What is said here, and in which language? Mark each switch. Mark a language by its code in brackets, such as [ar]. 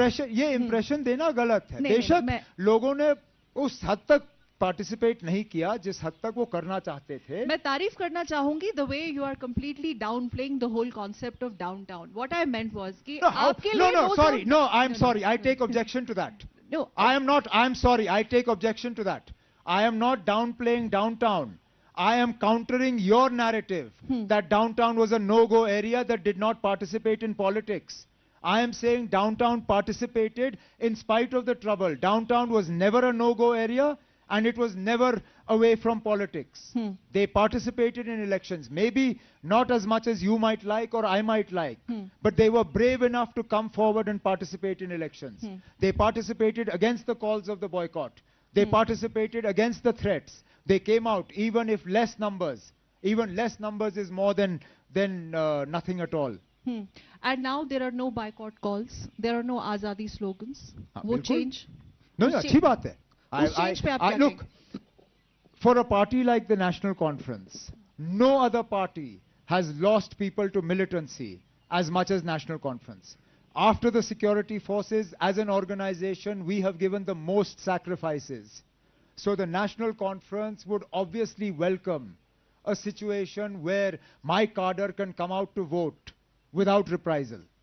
[hi] ये इंप्रेशन देना गलत है। बेशक लोगों ने उस हद तक पार्टिसिपेट नहीं किया जिस हद तक वो करना चाहते थे। मैं तारीफ करना चाहूंगी [en] The way you are completely downplaying the whole concept of downtown. What I meant was [hi] कि आपके लिए [en] I am sorry, I take objection to that. No, I am sorry, I take objection to that. I am not downplaying downtown. I am countering your narrative that downtown was a no-go area that did not participate in politics. I am saying downtown participated in spite of the trouble. Downtown was never a no-go area and it was never away from politics. They participated in elections, maybe not as much as you might like or I might like, but they were brave enough to come forward and participate in elections. They participated against the calls of the boycott. They participated against the threats. They came out, even if less numbers. Even less numbers is more than nothing at all. And now there are no boycott calls. There are no Azadi slogans. [hi] Wo change? No, अच्छी बात है. [en] Look, for a party like the National Conference, no other party has lost people to militancy as much as National Conference. After the security forces, as an organization, we have given the most sacrifices. So the National Conference would obviously welcome a situation where my cadre can come out to vote without reprisal.